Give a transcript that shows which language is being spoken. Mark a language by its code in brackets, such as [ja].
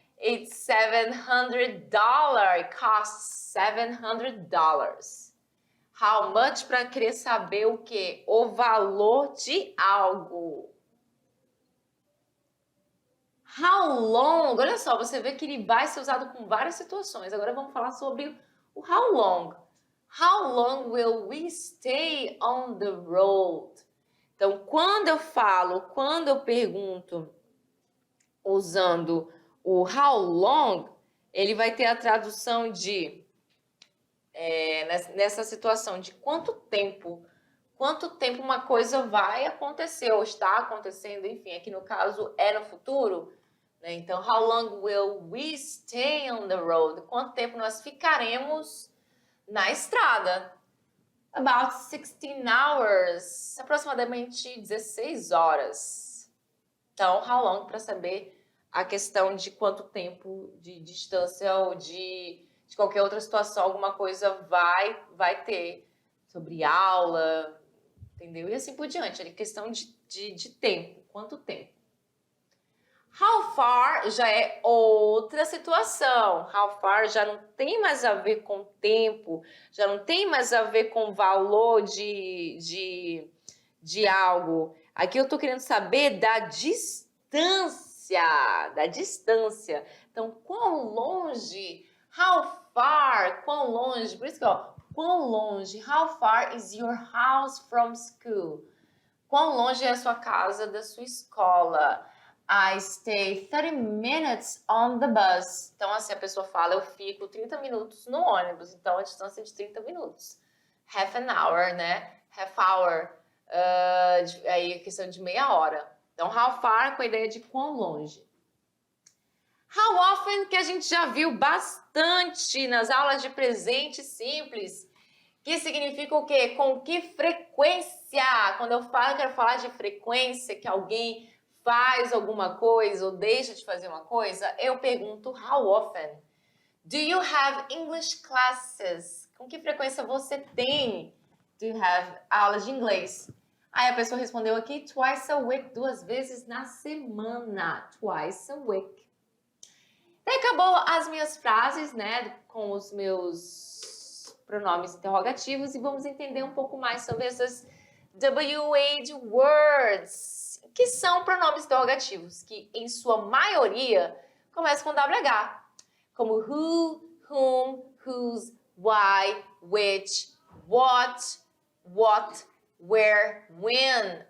[en] It's $700. It costs $700. [pt] How much para querer saber o quê? O valor de algo. How long? Olha só, você vê que ele vai ser usado com várias situações. Agora vamos falar sobre o how long. [en] How long will we stay on the road? [pt] Então, quando eu pergunto usando o how long, ele vai ter a tradução de nessa situação de quanto tempo uma coisa vai acontecer ou está acontecendo, enfim, aqui no caso é no futuro, né? [en] Então, how long will we stay on the road? [pt] Quanto tempo nós ficaremos na estrada? [en] About 16 hours, [pt] aproximadamente 16 horas. Então, how long para saber a questão de quanto tempo de distância ou de qualquer outra situação, alguma coisa vai ter sobre aula, entendeu? E assim por diante, é questão de tempo, quanto tempo. How far já é outra situação. How far já não tem mais a ver com tempo, já não tem mais a ver com valor de algo. Aqui eu tô querendo saber da distância, Então, quão longe, [en] how far, quão longe, por isso que, quão longe, how far is your house from school? [pt] Quão longe é a sua casa da sua escola? [en] I stay 30 minutes on the bus. [pt] Então, assim, a pessoa fala, eu fico 30 minutos no ônibus. Então, a distância é de 30 minutos. [en] Half an hour, [pt] né? [en] Half hour. [pt] Aí, a questão de meia hora. Então, how far com a ideia de quão longe. How often, que a gente já viu bastante nas aulas de presente simples, que significa o quê? Com que frequência? Quando eu quero falar de frequência, que alguém faz alguma coisa ou deixa de fazer uma coisa, eu pergunto how often. [en] Do you have English classes? [pt] Com que frequência você tem? [en] Do you have [pt] aulas de inglês? Aí a pessoa respondeu aqui, [en] twice a week, [pt] 2 vezes na semana. [en] Twice a week. [pt] E acabou as minhas frases, né, com os meus pronomes interrogativos e vamos entender um pouco mais sobre essas WH words, que são pronomes interrogativos, que em sua maioria começam com WH, como who, whom, whose, why, which, what, where, when.